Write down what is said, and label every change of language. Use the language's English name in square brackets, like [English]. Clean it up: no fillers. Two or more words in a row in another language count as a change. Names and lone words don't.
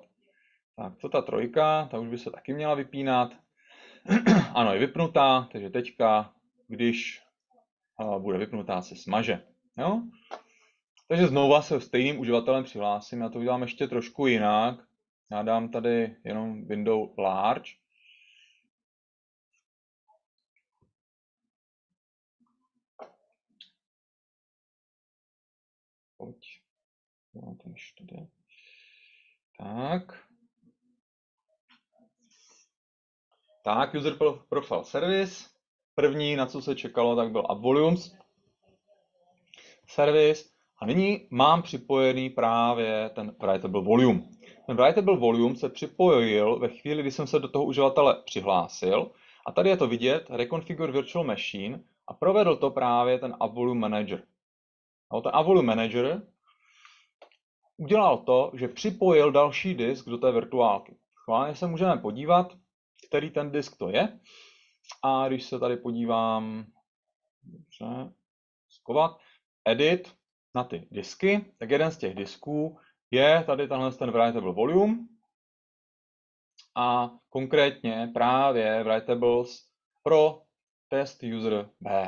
[Czech] Tak, co ta 3, ta už by se taky měla vypínat. Ano, je vypnutá, takže teďka, když bude vypnutá, se smaže. Jo? Takže znova se stejným uživatelem přihlásím, já to udělám ještě trošku jinak. Já dám tady jenom [English] window large. [Czech] Pojď. No, to už tady. Tak. Tak, [English] user profile service. [Czech] První, na co se čekalo, tak byl [English] app volumes service. [Czech] A nyní mám připojený právě ten [English] writable volume. [Czech] Ten [English] writable volume [Czech] se připojil ve chvíli, kdy jsem se do toho uživatele přihlásil. A tady je to vidět, [English] reconfigure virtual machine, [Czech] a provedl to právě ten [English] app volume manager. [Czech] No, ten [English] app volume manager [Czech] udělal to, že připojil další disk do té virtuálky. Chválně se můžeme podívat, který ten disk to je. A když se tady podívám, skovat, edit na ty disky, tak jeden z těch disků je tady ten [English] writable volume [Czech] a konkrétně právě writables pro [English] test user B.